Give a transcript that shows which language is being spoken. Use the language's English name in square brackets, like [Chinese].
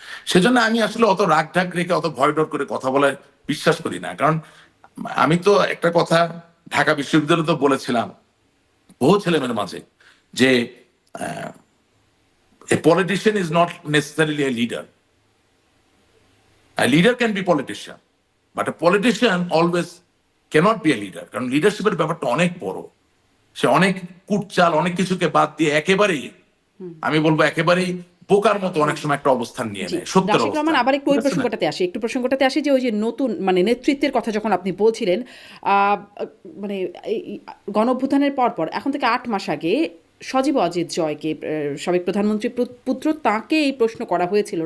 [Bangla] সেজন্য আমি আসলে অত রাগ ঢাক রেখে অত ভয় ডর করে কথা বলে বিশ্বাস করি না। কারণ আমি তো একটা কথা ঢাকা বিশ্ববিদ্যালয়ে তো বলেছিলাম বহু ছেলেমেয়ের মাঝে যে [English] a politician is not necessarily a leader. A leader can be politician, but a politician always cannot be a leader. [Bangla] কারণ লিডারশিপের ব্যাপারটা অনেক বড়। সে অনেক কুটচাল, অনেক কিছুকে বাদ দিয়ে একেবারেই, আমি বলবো একেবারেই বোকার মতো অনেক সময় একটা অবস্থান নিয়ে নেয়, সত্যের রাশিদ রহমান, অবস্থান। আবার একটু ওই প্রসঙ্গটাতে আসি যে ওই যে নতুন মানে নেতৃত্বের কথা যখন আপনি বলছিলেন, মানে এই গণঅভ্যুত্থানের পর এখন থেকে 8 মাস আগে সজীব অজিত জয়কে, সাবেক প্রধানমন্ত্রী পুত্র, তাকে এই প্রশ্ন করা হয়েছিল।